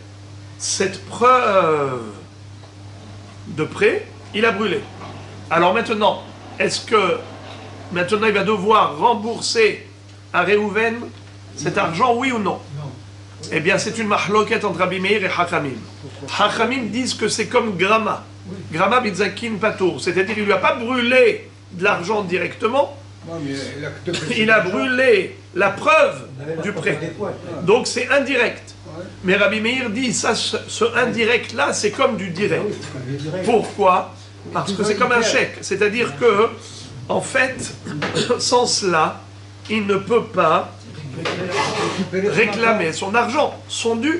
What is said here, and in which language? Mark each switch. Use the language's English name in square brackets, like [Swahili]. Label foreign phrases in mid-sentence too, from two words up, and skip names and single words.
[French] Cette preuve de prêt, il a brûlé. Alors maintenant, est-ce que maintenant il va devoir rembourser à Réhouven cet argent, oui ou non? Eh bien, c'est une mahloket entre Rabbi Meir et Hachamim. Hachamim disent que c'est comme Grama. [Aramaic] גרמא בנזקין פטור. [French] C'est-à-dire qu'il ne lui a pas brûlé de l'argent directement. Il a brûlé la preuve du prêt. Donc c'est indirect. Mais Rabbi Meir dit, ça, ce indirect-là, c'est comme du direct. Pourquoi? Parce que c'est comme un chèque. C'est-à-dire que, en fait, sans cela, il ne peut pas réclamer son argent, son dû.